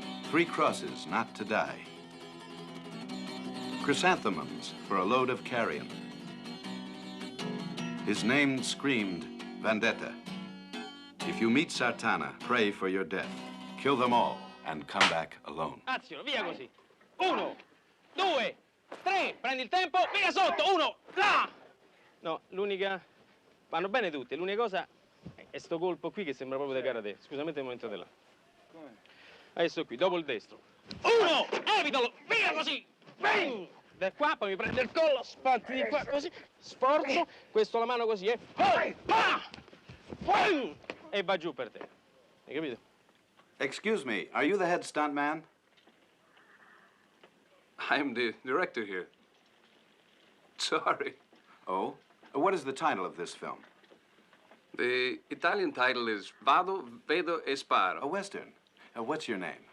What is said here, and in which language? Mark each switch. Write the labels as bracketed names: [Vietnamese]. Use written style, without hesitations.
[English] Three Crosses, Not to Die. Chrysanthemums for a Load of Carrion. His name screamed Vendetta. If you meet Sartana, pray for your death. Kill them all and come back alone. [Italian] Azione, via così. 1, 2, 3, prendi il tempo, via sotto, 1, là! No, l'unica... Vanno bene tutte, l'unica cosa è sto colpo qui che sembra proprio da karate. Scusamente il momento della... Come? Adesso qui, dopo il destro. 1, evitalo, via così! Bang! Da qua, poi mi prende il collo, spanti di qua, così, sforzo, questo la mano così, poi, e va giù per te. Hai capito? [English] Excuse me, are you the head stuntman? I'm the director here. Sorry. Oh? What is the title of this film? The Italian title is Vado, Vedo e Sparo. A Western. What's your name?